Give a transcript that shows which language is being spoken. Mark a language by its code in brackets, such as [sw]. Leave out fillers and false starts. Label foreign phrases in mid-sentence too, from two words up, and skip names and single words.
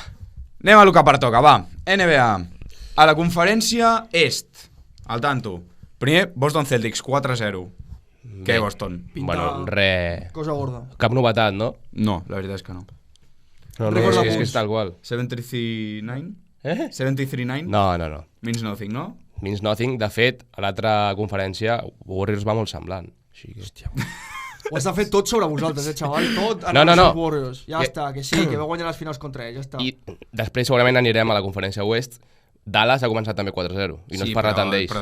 [ca] Anem a lo que pertoca, va. NBA. A la conferència est. [es] Al tanto. [ca] Primer, Boston Celtics, 4-0. Què, Boston? Pinta- Bueno, re... Cosa gorda. Cap novetat, no? No, la veritat és que no. No, Record de és que punts. és tal qual. 73-9? Eh? 73-9? No. [en] Means nothing, no? Means nothing. [ca] De fet, a l'altra conferència, Warriors va molt semblant. Així que... Hòstia. Ho has de fer tot sobre vosaltres, xaval. Tot en No. els Warriors. Ja Que- està, que sí, que va guanyar les finals contra ells, ja està. I després segurament anirem a la conferència Oest. Dallas ha començat també 4-0 i no es parla tant d'ells.